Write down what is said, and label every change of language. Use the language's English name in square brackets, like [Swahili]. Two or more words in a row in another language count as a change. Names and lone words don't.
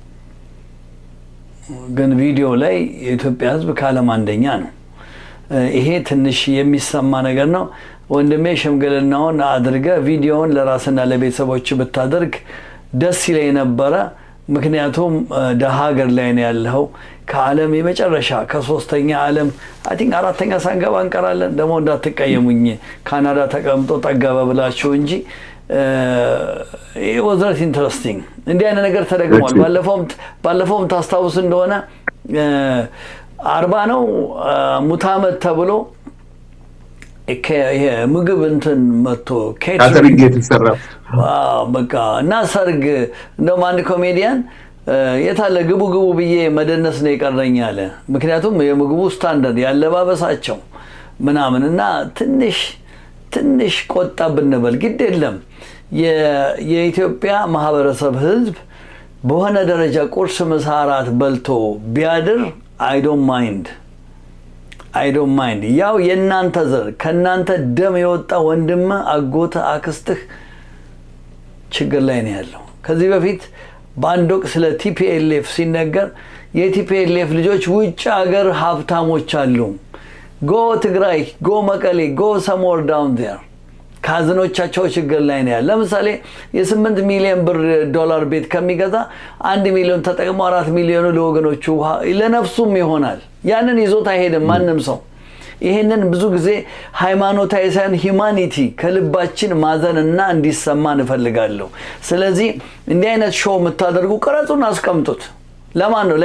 [Amharic] ግን ቪዲዮ ላይ የኢትዮጵያ ሕዝብ ከዓለም አንደኛ ነው። ይሄ ትንሽ የሚሰማ ነገር ነው። ወንድሜ ሽምግልናውን አድርገ ቪዲዮውን ለራስና ለቤተሰቦች ብታደርግ ደስ ይለኝ ነበረ። ምክንያቱም ደሃ ሀገር ላይ ነው ያለው። ከዓለም የመጨረሻ ከሶስተኛ ዓለም [English] I think [Amharic] አራተኛ ሳንገባ እንቀራለን። ደግሞ እንዳትቀየሙኝ ካናዳ ተቀምጦ ጠገበ ብላችሁ እንጂ [English] it was very interesting። [Amharic] እንዲህ አይነት ነገር ተደግሟል። ባለፈውም ታስታውስ እንደሆነ 40 ነው ሙት ዓመት ተብሎ ምግብ እንትን መጥቶ ካተሪንግ የተሰራ በቃ እና ሰርግ እንደውም አንድ ኮሜዲያን የታለ ግቡ ብዬ መደነስ ነው የቀረኝ አለ። ምክንያቱም የምግቡ ስታንዳርድ ያለባበሳቸው ምናምን እና ትንሽ ቆጣ ብንበል ግድ የለም። የኢትዮጵያ ማህበረሰብ ህዝብ በሆነ ደረጃ ቁርስ ምሳ እራት በልቶ ቢያድር [English] I don't [Amharic] mind ያው የናንተ ዘር ከናንተ ደም የወጣ ወንድም አጎተ አክስትህ ችግር ላይ ነው ያለው። ከዚህ በፊት በአንድ ወቅት ስለ TPLF ሲነገር የቲፒኤልኤፍ ልጆች ውጭ ሀገር ሀብታሞች አሉ። [English] go Tigray go Mekelle go somewhere down [Amharic] there ካዝኖቻቸው ችግር ላይ ነው ያለው። ለምሳሌ የ8 ሚሊዮን ብር ዶላር ቤት ከሚገዛ 1 ሚሊዮን ተጠቅሞ 4 ሚሊዮኑ ለወገኖቹ ለነፍሱም ይሆናል። ያንን ይዞት አይሄድም ማንም ሰው። ይሄንን ብዙ ጊዜ ሃይማኖታዊ ሳይሆን ሂዩማኒቲ ከልባችን ማዘንና እንዲሰማ እንፈልጋለሁ። ስለዚህ እንዲህ አይነት ሾው የምታደርጉ ቀረጹን አስቀምጡት። ለማን ነው?